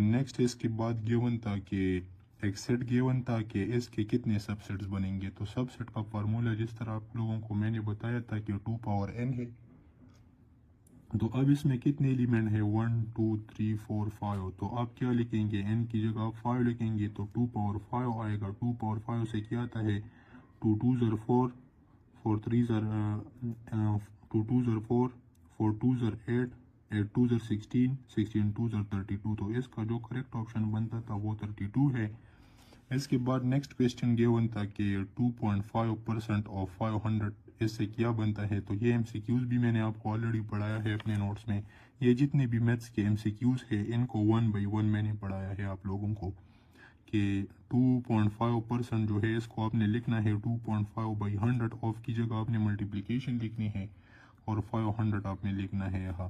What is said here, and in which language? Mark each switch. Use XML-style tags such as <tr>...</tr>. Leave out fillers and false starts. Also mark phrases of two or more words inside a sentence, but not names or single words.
<ur>نیکسٹ اس کے بعد گیون تھا کہ ایک</ur> <en>set given</en> <ur>تھا کہ اس کے کتنے سب سیٹس بنیں گے، تو سب سیٹ کا فارمولا جس طرح آپ لوگوں کو میں نے بتایا تھا کہ 2 پاور n ہے، تو اب اس میں کتنے ایلیمنٹ ہے؟ 1 2 3 4 5، تو آپ کیا لکھیں گے؟ n کی جگہ آپ 5 لکھیں گے تو 2 پاور 5 آئے گا۔ 2 پاور 5 سے کیا آتا ہے؟</ur> <en>2 2s are 4، 4 3s are 2 2s are 4، 4 2s are 8، 8 2s are 16، 16 2s are 32،</en> <ur>تو اس کا جو</ur> <en>correct option</en> <ur>بنتا تھا وہ 32 ہے۔ اس کے بعد</ur> <en>next question given</en> <ur>تھا کہ 2.5% آف 500 اس سے کیا بنتا ہے، تو یہ ایم سی کیوز بھی میں نے آپ کو آلریڈی پڑھایا ہے اپنے نوٹس میں، یہ جتنے بھی میتھس کے ایم سی کیوز ہے ان کو 1 بائی 1 میں نے پڑھایا ہے آپ لوگوں کو، کہ 2.5% جو ہے اس کو آپ نے لکھنا ہے 2.5 بائی 100، آف کی جگہ آپ نے ملٹیپلیکیشن لکھنی ہے اور 500 آپ نے لکھنا ہے یہاں۔</ur>